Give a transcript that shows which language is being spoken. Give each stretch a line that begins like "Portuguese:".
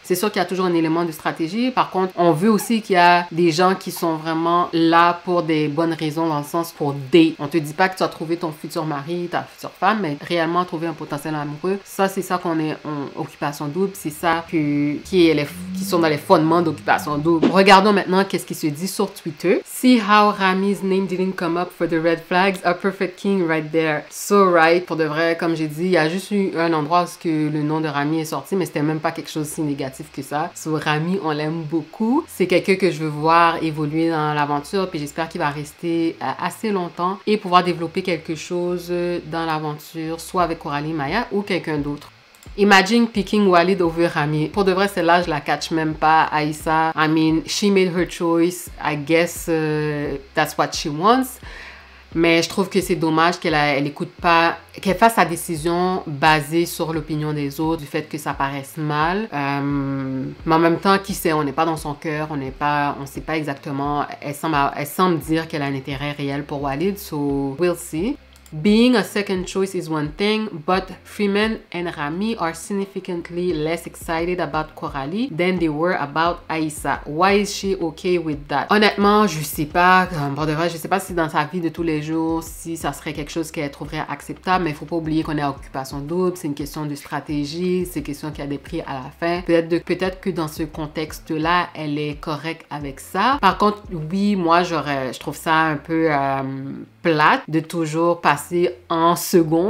French: C'est sûr qu'il y a toujours un élément de stratégie. Par contre, on veut aussi qu'il y a des gens qui sont vraiment là pour des bonnes raisons, dans le sens pour date. On te dit pas que tu as trouvé ton futur mari, ta future femme, mais réellement trouver un potentiel amoureux. Ça, c'est ça qu'on est en occupation double. C'est ça qui sont dans les fondements d'occupation double. Regardons maintenant qu'est-ce qui se dit sur Twitter.
English: See how Rami's name didn't come up for the red flags. A perfect king right there. So right.
French: Pour de vrai, comme j'ai dit, il y a juste eu un endroit où le nom de Rami est sorti, mais c'était même pas quelque chose si négatif que ça. So Rami, on l'aime beaucoup. C'est quelqu'un que je veux voir évoluer dans l'aventure, puis j'espère qu'il va rester assez longtemps et pouvoir développer quelque chose dans l'aventure, soit avec Coralie Maya ou quelqu'un d'autre.
English: Imagine picking Walid over Rami.
French: Pour de vrai, celle-là, je la catch même pas.
English: Aïssa, I mean, she made her choice. I guess that's what she wants.
French: Mais je trouve que c'est dommage qu'elle écoute pas, qu'elle fasse sa décision basée sur l'opinion des autres, du fait que ça paraisse mal. Mais en même temps, qui sait, on n'est pas dans son cœur, on sait pas exactement. Elle semble dire qu'elle a un intérêt réel pour Walid,
English: so we'll see. Being a second choice is one thing, but Freeman and Rami are significantly less excited about Coralie than they were about Aïssa. Why is she okay with that?
French: Honnêtement, je sais pas. Pour de vrai, je sais pas si dans sa vie de tous les jours, si ça serait quelque chose qu'elle trouverait acceptable, mais il faut pas oublier qu'on est à occupation double, c'est une question de stratégie, c'est une question qu'il y a des prix à la fin. Peut-être que dans ce contexte-là, elle est correcte avec ça. Par contre, oui, moi, je trouve ça un peu plate de toujours passer en second.